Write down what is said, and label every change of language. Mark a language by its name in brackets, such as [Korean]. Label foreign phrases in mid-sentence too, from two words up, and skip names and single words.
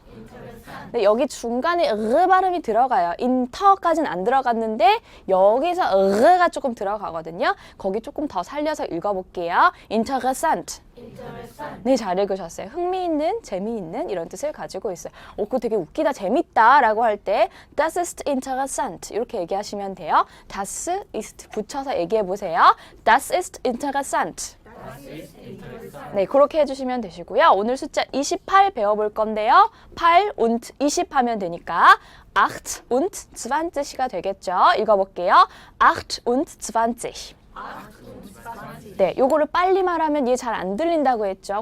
[Korean] 네, 여기 중간에 으 발음이 들어가요. 인터까지는 안 들어갔는데 여기서 으가 조금 들어가거든요. 거기 조금 더 살려서 읽어볼게요. interessant. 네, 잘 읽으셨어요. 흥미있는, 재미있는 이런 뜻을 가지고 있어요. 그거 되게 웃기다, 재밌다 라고 할 때 [German] Das ist interessant [Korean] 이렇게 얘기하시면 돼요. [German] Das ist [Korean] 붙여서 얘기해보세요. [German] Das ist interessant. [Korean] 네, 그렇게 해주시면 되시고요. 오늘 숫자 28 배워볼 건데요. 8 und 20 하면 되니까 8 und 20가 되겠죠. 읽어볼게요. 8 und 20. 네, 요거를 빨리 말하면 얘 잘 안 들린다고 했죠.